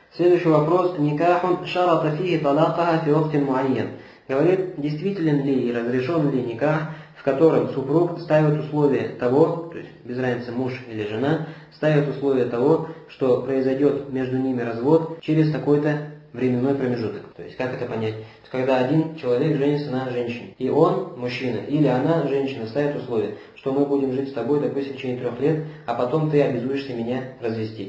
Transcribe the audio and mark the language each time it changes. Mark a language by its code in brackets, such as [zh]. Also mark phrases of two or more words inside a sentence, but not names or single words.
[ru] Следующий вопрос. [ar] نكاح شرط فيه طلاقها في وقت معين. [ru] Говорит, действителен ли и разрешен ли никах, в котором супруг ставит условие того, то есть без разницы муж или жена, ставит условие того, что произойдет между ними развод через такой-то временной промежуток. То есть как это понять? Когда один человек женится на женщине, и он, мужчина, или она, женщина, ставит условие, что мы будем жить с тобой, допустим, в течение 3 лет, а потом ты обязуешься меня развести.